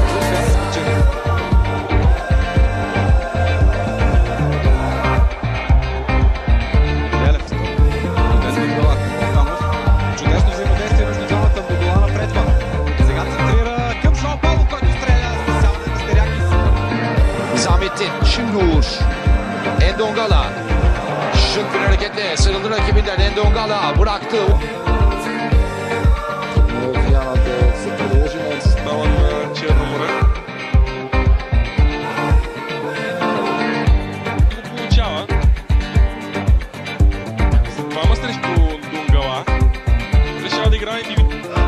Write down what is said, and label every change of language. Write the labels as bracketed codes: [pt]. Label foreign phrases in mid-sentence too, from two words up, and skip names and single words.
[bg] Трябва да спечели. Неделев. Доден Дунгала към Балканов. Чудесно взаимодействие между двамата. Дунгала напредва. Сега центрира към Жоао Пауло, който стреля. Спасяване на Стерякис. [tr] Samettin Şingur. Endongala. Şık bir hareketle sarıldı rakibinden. Endongala bıraktı. [bg] Виана да се продължи на Състава на Черно море. Го получава. За двама срещу Дунгала. Решава да играе индивидуално.